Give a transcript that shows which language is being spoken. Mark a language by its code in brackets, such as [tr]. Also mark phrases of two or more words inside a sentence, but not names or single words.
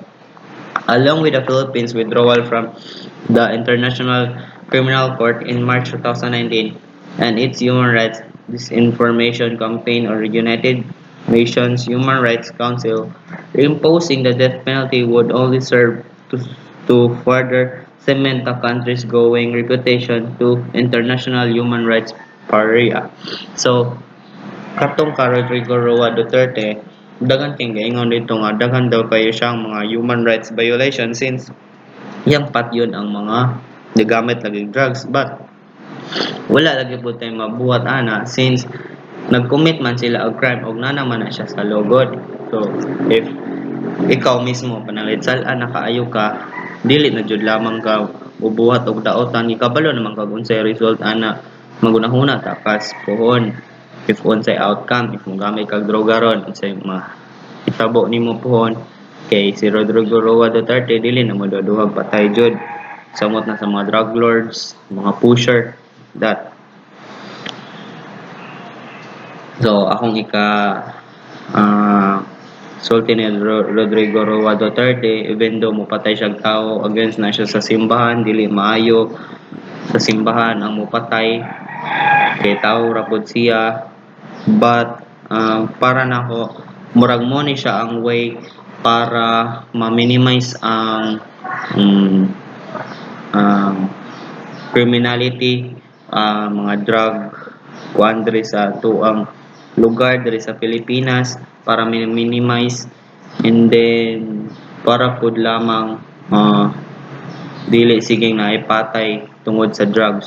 [en] Along with the Philippines' withdrawal from the International Criminal Court in March 2019 and its human rights disinformation campaign or United Nations Human Rights Council, imposing the death penalty would only serve to further cement the country's growing reputation to international human rights pariah. So, [ceb] katong ka Rodrigo Roa Duterte, daghan kay gaingon dito nga daghan daw kayo siyang mga [en] human rights violation [ceb] since yang pat yun ang mga nagamit laging drugs. But wala lagi po tayo mabuhat ana since nag-commit man sila og crime og nana man na siya sa logod. So if ikaw mismo panangitsal-an nakaayo ka, dili na jud lamang ka ubuhat og daotan ikabalo naman kag unsay result ana magunahuna ta kas pohon if unsay outcome if mogamay kag droga ron unsay itabo nimo pohon kay si Rodrigo Roa Duterte dili na moduduhag patay jud samot na sa mga [en] drug lords [ceb] mga pusher that. So akong ah sulti ni Rodrigo Roa Duterte [en] even though [ceb] mupatay siyang tao against na siya sa simbahan dili maayo sa simbahan ang mupatay kay tao ra pud siya but para nako murag mo ni siya ang way para ma-minimize um, ang criminality, mga drug kuan diri sa tuang lugar diri sa Pilipinas para [en] minimize and then [ceb] para pud lamang dili siging naipatay tungod sa drugs.